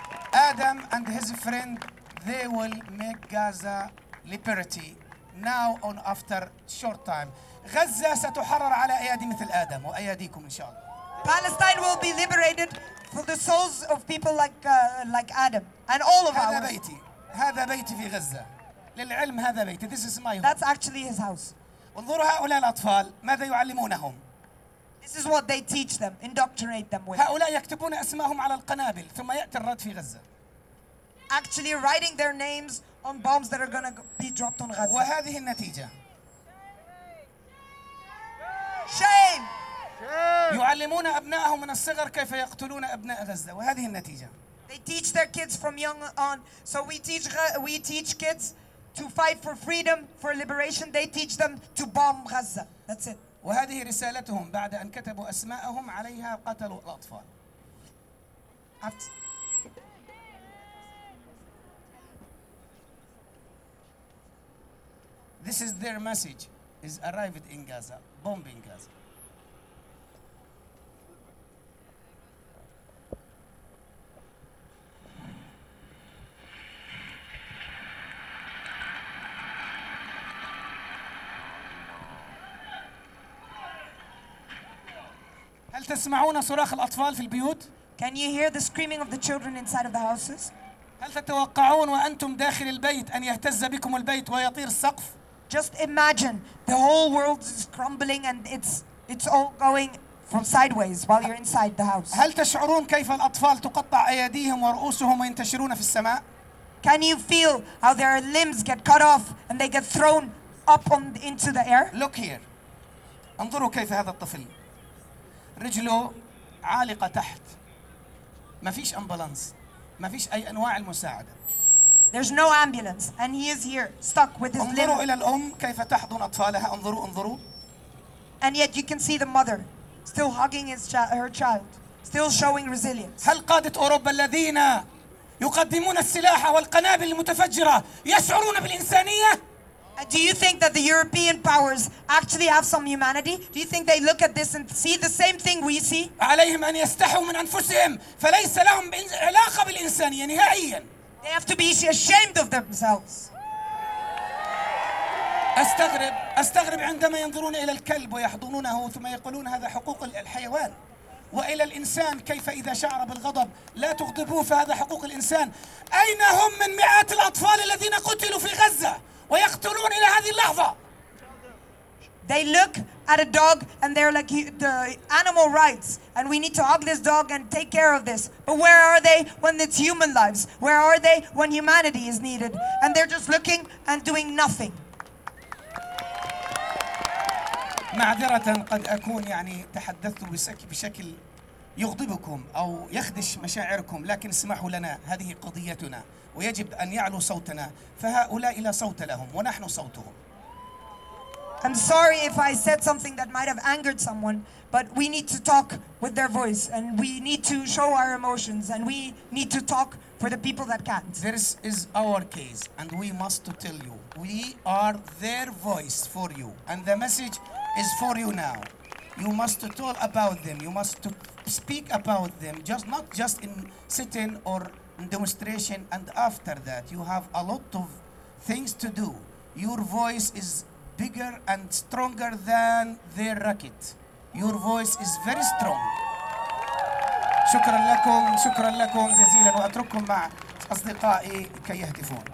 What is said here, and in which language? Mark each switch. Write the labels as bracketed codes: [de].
[en] Adam and his friend, they will make Gaza liberty. Now on after short time. [ar] Gaza ستحرر على أيادي مثل آدم وأياديكم إن شاء الله. [en] Palestine will be liberated for the souls of people like Adam and all of [ar] هذا بيتي. هذا بيتي في غزة. للعلم هذا بيتي. [en] This is my home. That's actually his house. [ar] انظروا هؤلاء الأطفال ماذا يعلمونهم. [en] This is what they teach them, indoctrinate them with. [ar] هؤلاء يكتبون أسماءهم على القنابل ثم يأتي الرد في غزة. [en] Actually writing their names on bombs that are going to be dropped on Gaza. [ar] وهذه النتيجة. [en] Shame. [ar] يعلمون أبنائهم من الصغر كيف يقتلون أبناء غزة وهذه النتيجة. [en] They teach their kids from young on. So we teach kids to fight for freedom, for liberation. They teach them to bomb Gaza. That's it. [ar] وهذه رسالتهم بعد أن كتبوا أسماءهم عليها قتلوا الأطفال. [en] This is their message. Is arrived in Gaza, bombing Gaza. [ar] هل تسمعون صراخ الأطفال في البيوت؟ [en] Can you hear the screaming of the children inside of the houses? [ar] هل تتوقعون وأنتم داخل البيت أن يهتز بكم البيت ويطير السقف؟ [en] Just imagine the whole world is crumbling and it's all going from sideways while you're inside the house. [ar] هل تشعرون كيف الأطفال تقطع أيديهم ورؤوسهم وينتشرون في السماء؟ [en] Can you feel how their limbs get cut off and they get thrown up into the air? Look here. [ar] انظروا كيف هذا الطفل. رجله عالقة تحت. ما فيش أمبولانس. ما فيش أي أنواع المساعدة. [en] There's no ambulance and he is here stuck with his [ar] انظروا limb. إلى الأم كيف تحضن أطفالها. انظروا. [en] And yet you can see the mother still hugging her child, still showing resilience. [ar] هل قادة أوروبا الذين يقدمون السلاح والقنابل المتفجرة يشعرون بالإنسانية؟ [en] Do you think that the European powers actually have some humanity? Do you think they look at this and see the same thing we see? [ar] عليهم أن يستحوا من أنفسهم فليس لهم علاقة بالإنسانية نهائيا. [en] They have to be ashamed of themselves. [ar] أستغرب عندما ينظرون إلى الكلب ويحضنونه ثم يقولون هذا حقوق الحيوان. وإلى الإنسان كيف إذا شعر بالغضب لا تغضبوه فهذا حقوق الإنسان. أين هم من مئات الأطفال الذين قتلوا في غزة ويقتلون إلى هذه اللحظة؟ [en] They look at a dog and they're like the animal rights and we need to hug this dog and take care of this. But where are they when it's human lives? Where are they when humanity is needed? And they're just looking and doing nothing. [ar] معذرة قد أكون يعني تحدثت بشكل يغضبكم أو يخدش مشاعركم لكن اسمحوا لنا هذه قضيتنا ويجب أن يعلو صوتنا فهؤلاء لا صوت لهم ونحن صوتهم. [en] I'm sorry if I said something that might have angered someone, but we need to talk with their voice and we need to show our emotions and we need to talk for the people that can't. This is our case and we must tell you. We are their voice for you and the message is for you now. You must talk about them. You must speak about them, not just in sitting or in demonstration and after that. You have a lot of things to do. Your voice is bigger and stronger than their racket. Your voice is very strong. [ar] شكرا لكم شكرا لكم جزيلا واترككم مع اصدقائي كي يهتفون.